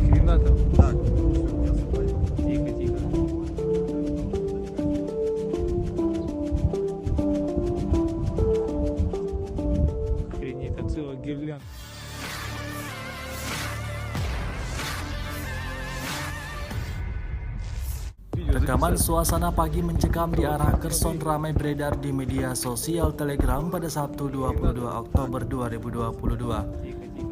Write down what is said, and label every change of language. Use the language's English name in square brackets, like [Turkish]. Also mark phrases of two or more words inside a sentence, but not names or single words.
[Russian] куда-то? Так, всё, я забыл. Тихо, тихо. Охренеть, там целая гирлянда. [Indonesian] Rekaman suasana pagi mencekam di arah Kherson ramai beredar di media sosial Telegram pada Sabtu 22 Oktober 2022.